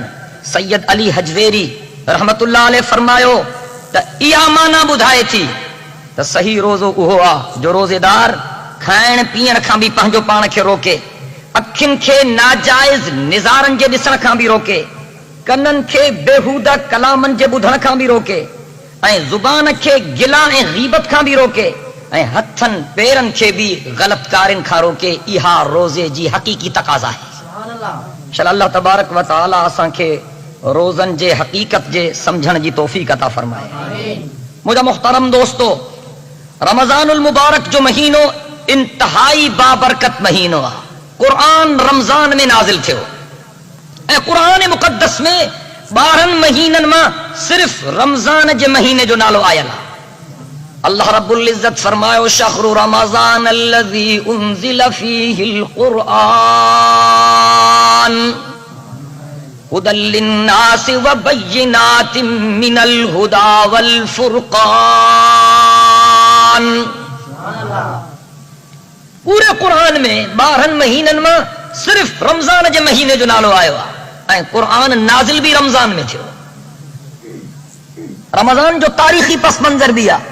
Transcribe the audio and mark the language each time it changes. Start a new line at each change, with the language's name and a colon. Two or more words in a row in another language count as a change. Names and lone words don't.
Sindhi: सैयद अली हजवेरी
Arabic: رحمة الله عليه
Sindhi: फरमायो त इहा माना ॿुधाए थी त सही रोज़ो उहो आहे जो रोज़ेदार खाइण पीअण खां बि पंहिंजो पाण खे रोके, अखियुनि खे नाजाइज़ निज़ारनि जे ॾिसण खां बि रोके, कननि खे बेहूदा कलामनि जे ॿुधण खां बि रोके, ऐं ज़ुबान खे गिला ऐं गीबत खां बि रोके, ऐं हथनि पेरनि खे बि ग़लतकारियुनि खां रोके। इहा रोज़े जी हक़ीक़ी तक़ाज़ा आहे। इंशाअल्लाह अल्लाह
Arabic: تبارك وتعالى
Sindhi: असांखे रोज़नि जे हक़ीक़त जे समझण जी तौफ़ीक़ अता फरमाए। मुंहिंजा मुहतरम दोस्तो, रमज़ानुल मुबारक जो महीनो इंतहाई बाबरकत महीनो आहे। क़ुरान रमज़ान में नाज़िल थियो ऐं क़ुरान मुक़द्दस में 12 महीननि मां सिर्फ़ रमज़ान जे महीने जो नालो आयल आहे। अल्लाह रब्बुल इज़्ज़त फरमायो
Arabic: شهر رمضان الذي أنزل فيه القرآن هدى للناس وبينات من الهدى والفرقان.
Sindhi: पूरे कुरान में 12 महीननि मां सिर्फ रमज़ान जे महीने जो नालो आयो आहे ऐं कुरान नाज़िल भी रमज़ान में थियो। रमज़ान जो तारीख़ी पस मंज़र भी आहे।